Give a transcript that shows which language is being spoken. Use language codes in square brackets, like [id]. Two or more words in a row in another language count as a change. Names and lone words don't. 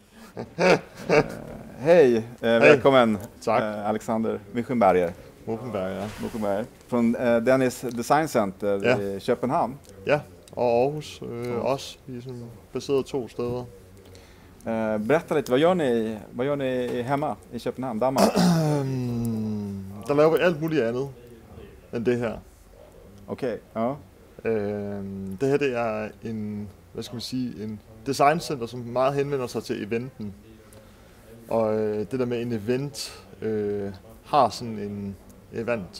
[sv] Hej, välkommen. Tack. Alexander Muchenberger. Muchenberger. Från Dennis Design Center i Köpenhamn. Ja, [da] og Aarhus også. Vi er sådan baseret 2 steder. [sv] Berätta lite, vad gör ni hemma i Köpenhamn, Danmark? [da] Der laver vi alt muligt andet end det her. Okay, ja. Det her det er en designcenter, som meget henvender sig til eventen. Og det der med en event har sådan en event.